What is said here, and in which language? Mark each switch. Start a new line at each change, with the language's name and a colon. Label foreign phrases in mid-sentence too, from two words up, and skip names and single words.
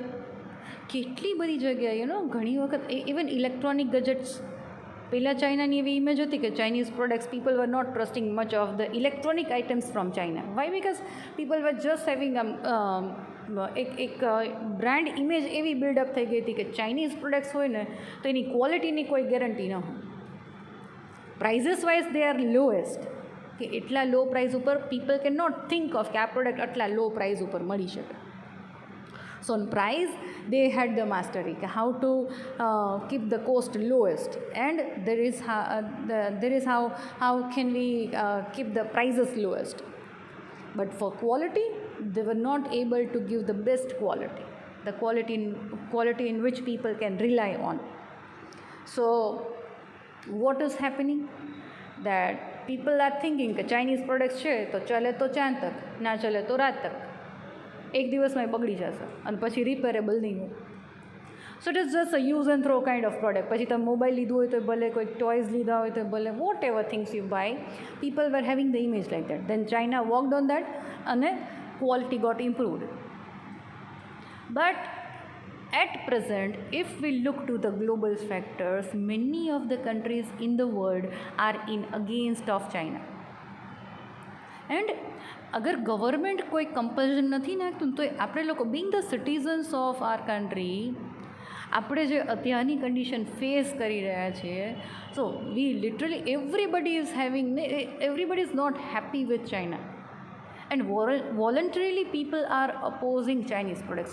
Gujarati: કેટલી બધી જગ્યાએ ઘણી વખત
English: even electronic gadgets.
Gujarati: પહેલાં ચાઇનાની એવી ઇમેજ હતી કે ચાઇનીઝ પ્રોડક્ટ્સ,
English: people were not trusting much of the electronic items from China. વાય? because people were just having
Gujarati: એક
English: brand image
Gujarati: એવી બિલ્ડઅપ થઈ ગઈ હતી કે ચાઇનીઝ પ્રોડક્ટ્સ હોય ને તો એની ક્વોલિટીની કોઈ ગેરંટી ન હોય.
English: prices wise they are lowest,
Gujarati: કે એટલા
English: low price
Gujarati: ઉપર
English: people can not think of
Gujarati: કે આ પ્રોડક્ટ આટલા
English: low price
Gujarati: ઉપર મળી શકે.
English: So on price they had the mastery, how to keep the cost lowest, and there is how can we keep the prices lowest. But for quality they were not able to give the best quality, the quality in which people can rely on. So what is happening, that people are thinking
Gujarati: કે ચાઇનીઝ પ્રોડક્ટ્સ છે તો
Hindi: चले तो चाँद तक, ना चले तो रात तक,
Gujarati: એક દિવસમાં એ બગડી જશે અને પછી રિપેરેબલ નહીં હોય.
English: so it is just a use and throw kind of product.
Gujarati: પછી તમે મોબાઈલ લીધું હોય તો ભલે,
English: કોઈ ટોયઝ લીધા હોય તો ભલે, whatever things you buy, people were having the image like that. then China worked on that અને quality got improved. બટ at present, if we look to the global factors, many of the countries in the world are in against of China.
Gujarati: And અગર ગવર્મેન્ટ કોઈ કમ્પલ્શન નથી નાખતું તો આપણે લોકો
English: being the citizens of our country,
Gujarati: આપણે જે અત્યારની કન્ડિશન ફેસ કરી રહ્યા છીએ,
English: so we literally everybody is not happy with China. and voluntarily people are opposing Chinese products.